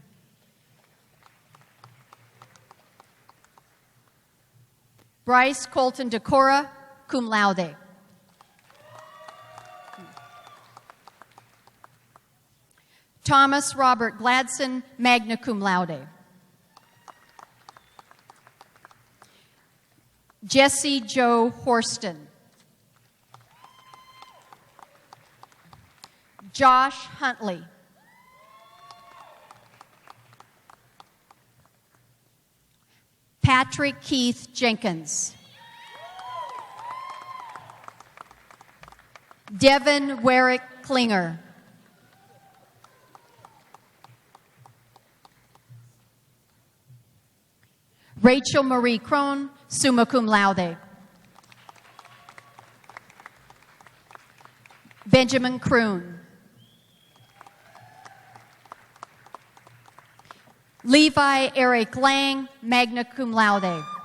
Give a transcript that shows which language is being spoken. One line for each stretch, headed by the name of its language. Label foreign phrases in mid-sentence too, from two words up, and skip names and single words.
English: Bryce Colton Decora,
Latin: cum laude.
English: Thomas Robert Gladson,
Latin: magna cum laude.
English: Jesse Joe Horston. Josh Huntley. Patrick Keith Jenkins. Devin Werrick Klinger. Rachel Marie Krohn,
Latin: summa cum laude.
English: Benjamin Kroon. Levi Eric Lang,
Latin: magna cum laude.